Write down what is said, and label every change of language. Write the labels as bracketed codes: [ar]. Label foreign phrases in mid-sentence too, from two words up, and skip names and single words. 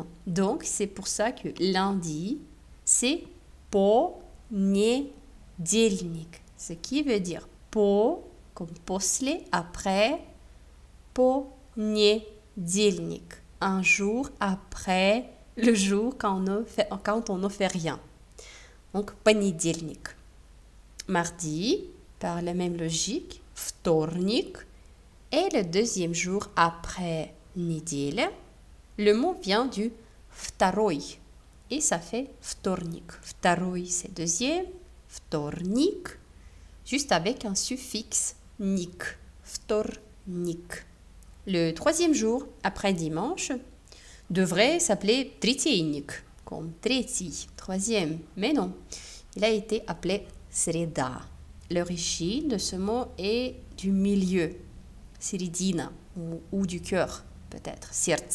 [fr] Donc, c'est pour ça que lundi, c'est понедельник, ce qui veut dire по, comme после, après, понедельник, un jour après le jour quand on ne fait rien. Donc, понедельник. Mardi, par la même logique, вторник Et le deuxième jour après неделя, le mot vient du второй. Et ça fait [ru] вторник. Второй, [fr] c'est deuxième. Вторник, juste avec un suffixe ник. Вторник. Le troisième jour après dimanche devrait s'appeler третейник, comme третий, troisième. Mais non, il a été appelé среда. L'origine de ce mot est du milieu, середина, ou du cœur, peut-être, сердце.